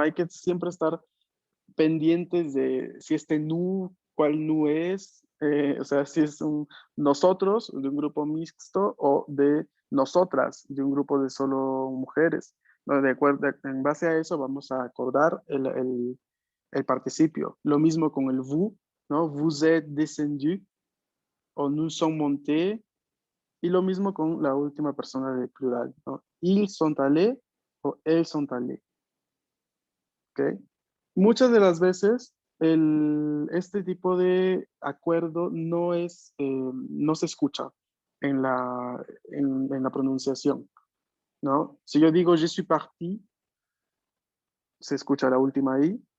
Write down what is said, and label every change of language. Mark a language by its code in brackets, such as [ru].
[es] Hay que siempre estar pendientes de si este nu, cuál nu es, o sea, si es un nosotros de un grupo mixto o de nosotras de un grupo de solo mujeres, ¿no? De acuerdo, en base a eso vamos a acordar el participio. Lo mismo con el vous, ¿no? [fr] Vous êtes descendu o nous sommes montés. [es] Y lo mismo con la última persona del plural, ¿no? [fr] Ils sont allés o elles sont allés, ¿ok? [es] Muchas de las veces este tipo de acuerdo no se escucha en la pronunciación, ¿no? Si yo digo [fr] je suis parti, [es] se escucha la última I.